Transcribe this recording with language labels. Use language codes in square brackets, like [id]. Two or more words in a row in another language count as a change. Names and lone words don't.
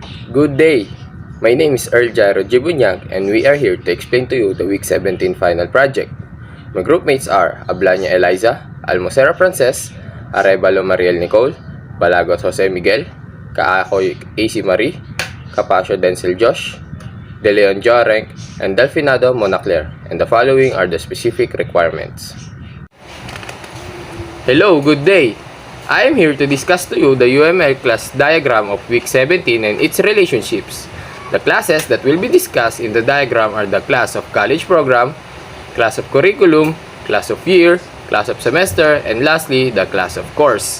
[en] Good day! My name is Earl Jairo Buñag and we are here to explain to you the Week 17 final project. My groupmates are Ablaña Elaiza, Almocera Framcess, Arevalo Mariel Nicole, Balagot Miguel, Caacoy Aicie, Capacio Denssel Johrenc, and Delfinado Clare, and the following are the specific requirements. Hello, good day! I am here to discuss to you the UML class diagram of week 17 and its relationships. The classes that will be discussed in the diagram are the class of college program, class of curriculum, class of year, class of semester, and lastly, the class of course.